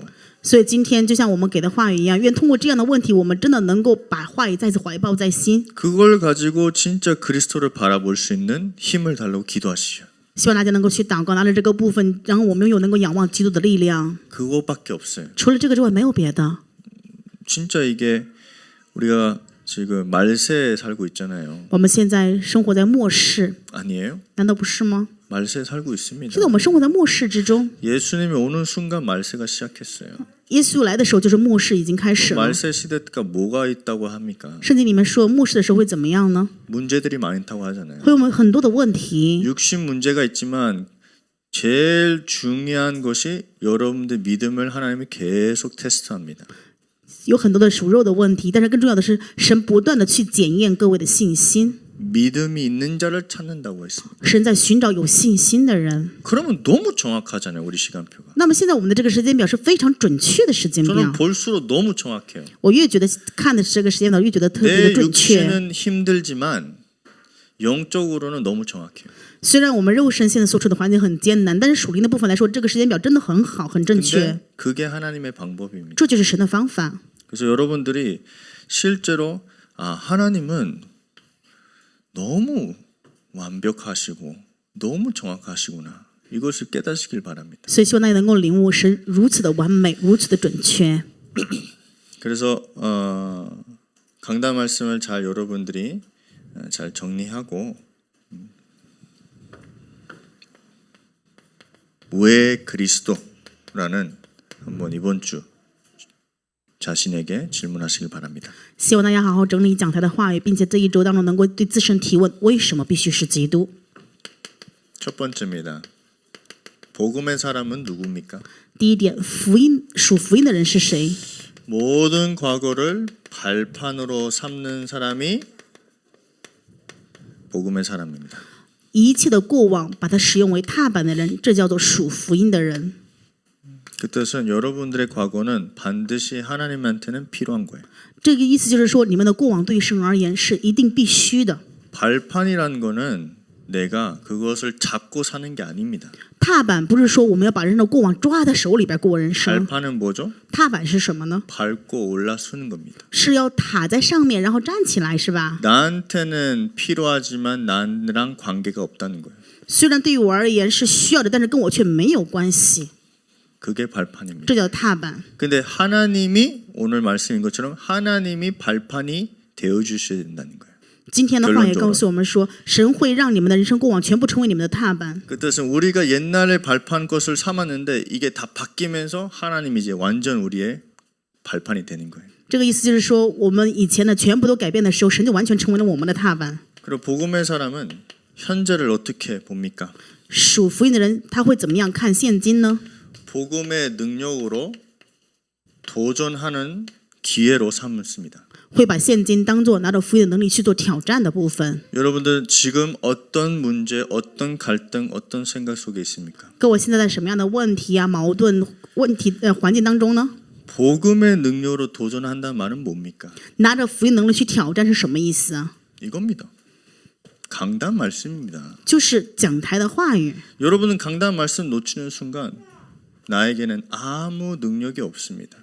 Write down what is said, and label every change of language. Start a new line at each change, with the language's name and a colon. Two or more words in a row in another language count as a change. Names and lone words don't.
Chinese: 所以今天就像我们给的话语一样，愿通过这样的问题，我们真的能够把话语再次怀抱在心。
Korean: 그걸 가지고 진짜 그리스도를 바라볼 수 있는 힘을 달라고 기도하시죠.
Chinese: 希望大家能够去祷告，拿着这个部分，然后我们又能够仰望基督的力量。
Korean: 그거밖에 없어요.
Chinese: 除了这个之外，没有别的。
Korean: 진짜 이게 우리가 지금 말세에 살고 있잖아요.
Chinese: 我们现在生活在末世，
Korean: 아니에요?
Chinese: 难道不是吗？
Korean: 말세에 살고 있습니다.
Chinese: 现在我们生活在末世之中，
Korean: 예수님이 오는 순간 말세가 시작했어요.
Chinese: 耶稣来的时候就是末世已经开始了。
Korean: 말세 시대가 뭐가 있다고 합니까?
Chinese: 圣经里面说末世的时候会怎么样呢？
Korean: 문제들이 많다고 하잖아요.
Chinese: 会有很多的问题，
Korean: 육신 문제가 있지만 제일 중요한 것이 여러분들 믿음을 하나님이 계속 테스트합니다.
Chinese: 有很多的属肉的问题，但是更重要的是，神不断的去检验各位的信心。
Korean: 믿음이 있는 자를 찾는다고 했습니다.
Chinese: 神在寻找有信心的人。
Korean: 그러면 너무 정확하잖아요, 우리 시간표가.
Chinese: 那么现在我们的这个时间表是非常准确的时间
Korean: 저는
Chinese: 表，
Korean: 볼수록 너무 정확해요.
Chinese: 我越觉得看的这个时间表越觉得特别
Korean: 내
Chinese: 的准确。
Korean: 육신은 힘들지만 영적으로는 너무 정확해요.
Chinese: 虽然我们肉身现在所处的环境很艰难，但是属灵的部分来说，这个时间表真的很好，很正确。
Korean: 근데 그게 하나님의 방법입니다.
Chinese: 这就是神的方法。
Korean: 그래서 여러분들이 실제로 하나님은 너무 완벽하시고 너무 정확하시구나. 이것을 깨닫으시길 바랍니다.
Chinese: 所以希望大家能够领悟神如此的完美，如此的准确。
Korean: 그래서 강단 말씀을 잘 여러분들이 잘 정리하고 왜 그리스도라는 한번 이번 주 자신에게 질문하시길 바랍니다.
Chinese: 希望大家好好整理讲台的话语，并且这一周当中能够对自身提问：为什么必须是基督？
Korean: 첫 번째입니다. 복음의 사람은 누굽니까?
Chinese: 第一点，属福音的人是谁？
Korean: 모든 과거를 발판으로 삼는 사람이 복음의 사람입니다.
Chinese: 一切的过往把它使用为踏板的人，这叫做属福音的人。
Korean: 그 뜻은 여러분들의 과거는 반드시 하나님한테는 필요한 거예요.
Chinese: 这个意思就是说，你们的过往对神而言是一定必须的。
Korean: 발판이란 거는 내가 그것을 잡고 사는 게 아닙니다.
Chinese: 踏板不是说我们要把人的过往抓在手里边过人生，
Korean: 발판은 뭐죠?
Chinese: 踏板是什么呢？
Korean: 밟고 올라서는 겁니다.
Chinese: 是要踏在上面，然后站起来，是吧？
Korean: 나한테는 필요하지만 나랑 관계가 없다는 거예요.
Chinese: 虽然对于我而言是需要的，但是跟我却没有关系，
Korean: 그게 발판입니다.
Chinese: 这叫踏板。
Korean: 근데 하나님이 오늘 말씀인 것처럼 하나님이 발판이 되어 주셔야 된다는 거예요.
Chinese: 今天的话也告诉我们说，神会让你们的人生过往全部成为你们的踏板。
Korean: 그 뜻은 우리가 옛날에 발판 것을 삼았는데 이게 다 바뀌면서 하나님이 이제 완전 우리의 발판이 되는 거예요.
Chinese: 这个意思就是说，我们以前的全部都改变的时候，神就完全成为了我们的踏板。
Korean: 그리고 복음의 사람은 현재를 어떻게 봅니까?
Chinese: 属福音的人他会怎么样看现今呢？
Korean: 복음의 능력으로 도전하는 기회로 삼습니다.
Chinese: 会把现今当作拿着福音的能力去做挑战的部分。
Korean: 여러분들 지금 어떤 문제, 어떤 갈등, 어떤 생각 속에 있습니까?
Chinese: 各位现在在什么样的问题啊、矛盾问题环境当中呢？
Korean: 복음의 능력으로 도전한다는 말은 뭡니까?
Chinese: 拿着福音能力去挑战是什么意思啊？
Korean: 이겁니다. 강단 말씀입니다.
Chinese: 就是讲台的话语。
Korean: 여러분은 강단 말씀 놓치는 순간 나에게는 아무 능력이 없습니다.